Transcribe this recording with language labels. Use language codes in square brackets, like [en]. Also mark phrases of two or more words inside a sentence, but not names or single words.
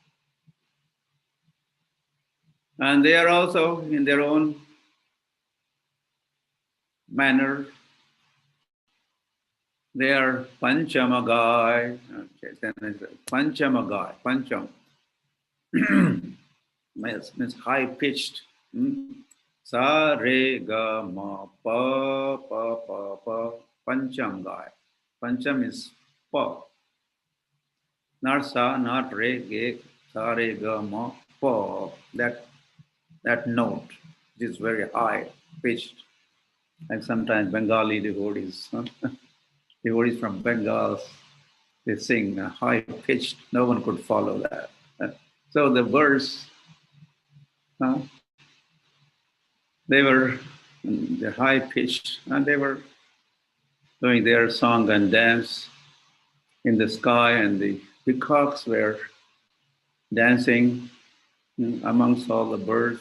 [en] And they are also in their own manner. They are Panchamagai. Panchamagai. Pancham. Means high pitched. [hi] Sa re ga ma pa pa pa pa. [en] Panchamagai. Pancham is pa. Not sa, not re, ge, [hi] sa re ga ma pa. [en] That note is very high pitched. And sometimes Bengali devotees, devotees from Bengal, they sing high pitched. No one could follow that. So the birds, they were high pitched, and they were doing their song and dance in the sky, and the peacocks were dancing amongst all the birds.